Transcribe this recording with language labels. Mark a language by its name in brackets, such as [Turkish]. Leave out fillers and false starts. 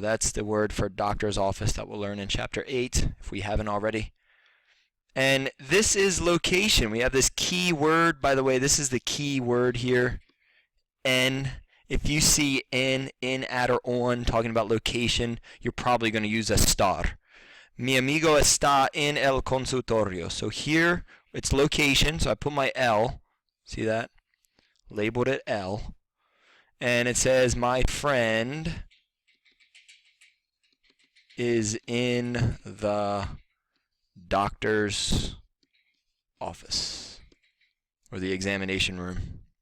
[English] That's the word for doctor's office that we'll learn in chapter 8 if we haven't already. And this is location. We have this key word. By the way, this is the key word here, en. If you see in, at, or on, talking about location, you're probably going to use estar. [Spanish] Mi amigo está en el consultorio. [English] So here, it's location, so I put my L. See that? Labeled it L. And it says, my friend is in the doctor's office, or the examination room.